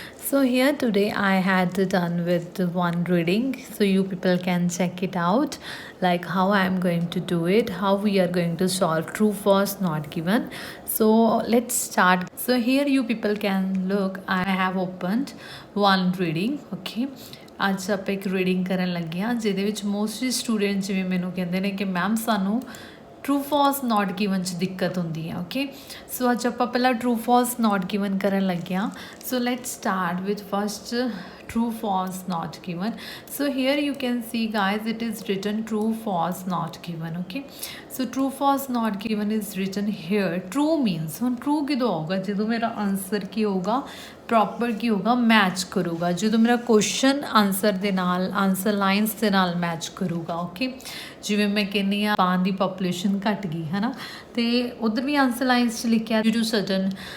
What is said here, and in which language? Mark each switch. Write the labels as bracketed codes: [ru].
[en] So, here today I had done with one reading. So, you people can check it out, like how I am going to do it, how we are going to solve true, false, not given. So, let's start. So, here you people can look, I have opened one reading, okay. [pa] ਅੱਜ ਆਪਾਂ ਇੱਕ reading ਕਰਨ ਲੱਗੇ ਹਾਂ ਜਿਹਦੇ ਵਿੱਚ mostly student ਜਿਵੇਂ ਮੈਨੂੰ ਕਹਿੰਦੇ ਨੇ ਕਿ ਮੈਮ ਸਾਨੂੰ ਟਰੂ ਫਾਲਸ ਨਾਟ ਗਿਵਨ 'ਚ ਦਿੱਕਤ ਹੁੰਦੀ ਹੈ ਓਕੇ ਸੋ ਅੱਜ ਆਪਾਂ ਪਹਿਲਾਂ ਟਰੂ ਫਾਲਸ ਨਾਟ ਗਿਵਨ ਕਰਨ ਲੱਗੇ ਹਾਂ [en] So let's start with first true false not given. So here you can see guys it is written true false not given. Okay, so true false not given is written here. [pa] True means ਹੁਣ true ਕਿਦੋਂ ਆਊਗਾ ਜਦੋਂ ਮੇਰਾ answer ਕੀ ਹੋਊਗਾ proper ਕੀ ਹੋਊਗਾ match ਕਰੂਗਾ ਜਦੋਂ ਮੇਰਾ ਕੁਐਸਚਨ ਆਨਸਰ ਦੇ ਨਾਲ ਆਨਸਰ ਲਾਈਨਸ ਦੇ ਨਾਲ ਮੈਚ ਕਰੂਗਾ ਓਕੇ ਜਿਵੇਂ ਮੈਂ ਕਹਿੰਦੀ ਹਾਂ ਜਾਪਾਨ ਦੀ ਪੋਪੂਲੇਸ਼ਨ ਘਟ ਗਈ ਹੈ ਨਾ ਤੇ ਉਧਰ ਵੀ ਆਨਸਰ ਲਾਈਨਸ 'ਚ ਲਿਖਿਆ [en] due to certain